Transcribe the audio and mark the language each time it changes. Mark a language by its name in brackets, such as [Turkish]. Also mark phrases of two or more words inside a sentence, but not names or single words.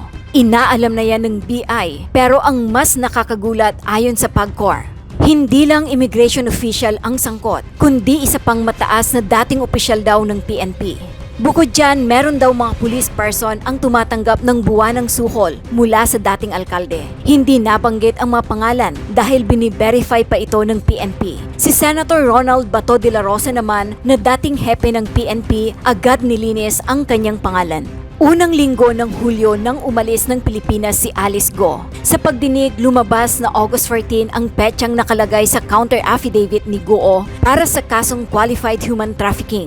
[Filipino] Inaalam na yan ng BI, pero ang mas nakakagulat ayon sa PAGCOR, hindi lang [English] immigration official [Filipino] ang sangkot, kundi isa pang mataas na dating opisyal daw ng PNP. Bukod dyan, meron daw mga [English] police person [Filipino] ang tumatanggap ng buwanang suhol mula sa dating alkalde. Hindi nabanggit ang mga pangalan dahil bini-verify pa ito ng PNP. Si Senator Ronald Bato de la Rosa naman na dating hepe ng PNP agad nilinis ang kanyang pangalan. Unang linggo ng Hulyo nang umalis ng Pilipinas si Alice Go. Sa pagdinig, lumabas na August 14 ang petsang nakalagay sa [English] counter affidavit [Filipino] ni Go para sa kasong [English] qualified human trafficking.